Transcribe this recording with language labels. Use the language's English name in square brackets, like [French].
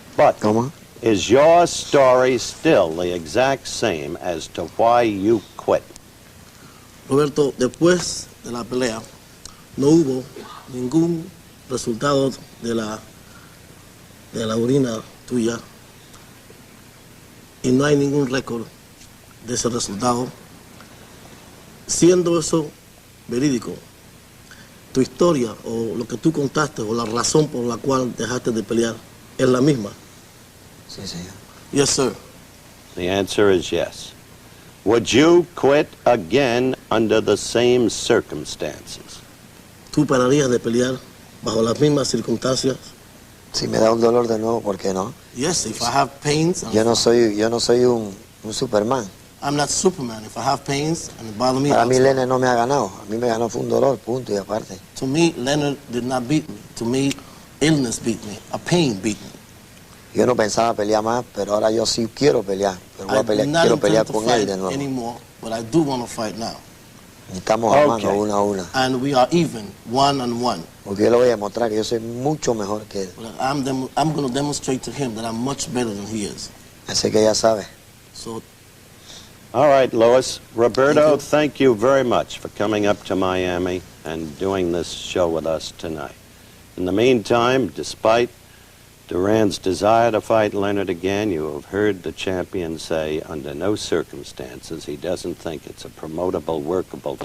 [English] But is your story still the exact same as to why you quit? [Spanish] Roberto, después de la pelea, no hubo ningún resultado de la orina tuya y no hay ningún récord de ese resultado. Siendo eso verídico, tu historia o lo que tú contaste o la razón por la cual dejaste de pelear es la misma. Sí, señor. [English] Yes, sir. The answer is yes. Would you quit again under the same circumstances? ¿Tú pararías de pelear bajo las mismas circunstancias? Si me da un dolor de nuevo, ¿por qué no? Yes, if I have pains. [Spanish] Yo no soy un Superman. [English] I'm not Superman. If I have pains and it bothers me. [Spanish] Para mí Leonard no me ha ganado. A mí me ganó fue un dolor, punto y aparte. [English] To me, Leonard did not beat me. To me, illness beat me. A pain beat me. [Spanish] Yo no pensaba pelear más, pero ahora yo sí quiero pelear. Pero voy a pelear, quiero pelear con él de nuevo. [English] Anymore, but I do want to fight now. [Spanish] Estamos armando una a una. [English] And we are even, 1-on-1. [Spanish] Porque yo le voy a demostrar que yo soy mucho mejor que él. [English] I'm going to demonstrate to him that I'm much better than he is. [Spanish] Así que ya sabe. [English] So. All right, Louis. Roberto, thank you very much for coming up to Miami and doing this show with us tonight. In the meantime, despite Duran's desire to fight Leonard again, you have heard the champion say under no circumstances he doesn't think it's a promotable, workable.